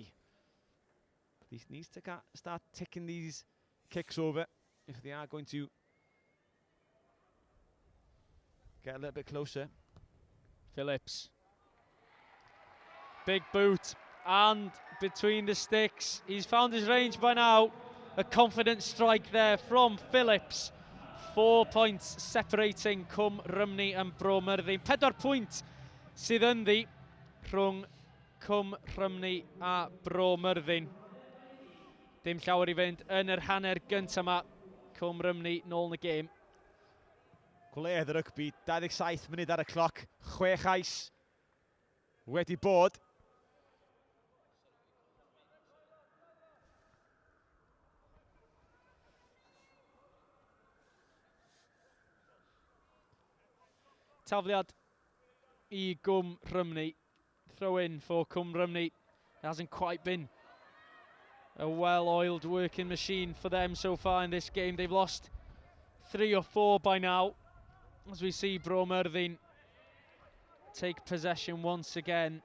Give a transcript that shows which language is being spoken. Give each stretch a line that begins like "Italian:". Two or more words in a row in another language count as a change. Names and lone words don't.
English: He needs to start ticking these kicks over if they are going to get a little bit closer. Phillips. Big boot and between the sticks. He's found his range by now. A confident strike there from Phillips. 4 points separating Rhymni and Bro Myrddin.
Welsh: 4 pwynt sydd ynddi rhwng Rhymni a Bro Myrddin. Dim llawer I fynd yn yr hanner gyntaf yma. Rhymni nôl yn y gêm. Gwledd y rygbi, 27 munud ar y cloc, 6 ais wedi bod. Tafliad I Rhymni.
English: Throw in for Rhymni. It hasn't quite been a well-oiled working machine for them so far in this game. They've lost 3 or 4 by now. As we see Bro Myrddin take possession once again.